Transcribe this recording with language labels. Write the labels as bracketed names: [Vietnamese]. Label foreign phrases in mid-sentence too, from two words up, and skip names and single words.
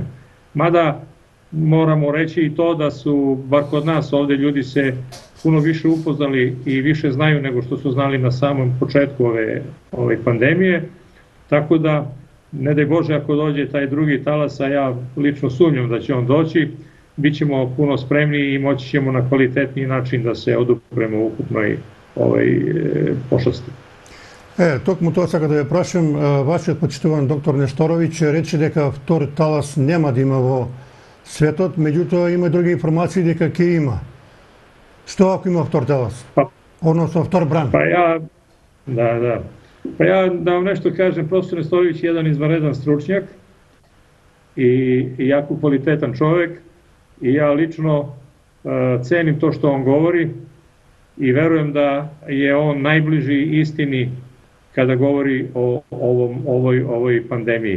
[Serbian] Mada moramo reći i to da su, bar kod nas ovde, ljudi se puno više upoznali i više znaju nego što su znali na samom početku ove pandemije, tako da, ne daj Bože, ako dođe taj drugi talas, a ja lično sumnjam da će on doći, bit ćemo puno spremniji i moći ćemo na kvalitetniji način da se odupremo ukupnoj pošasti. [Macedonian] Токму тоа сака да ја прашам, вашиот почитуван доктор Несторовиќ рече дека втор талас нема да има во светот, меѓутоа има други информации дека ќе има. Што ако има втор талас? Односно втор бран? [Serbian] Pa ja da vam nešto kažem, profesor Nestorović je jedan izvanredan stručnjak i jako kvalitetan čovek i ja lično cenim to što on govori i verujem da je on najbliži istini kada govori o ovoj pandemiji.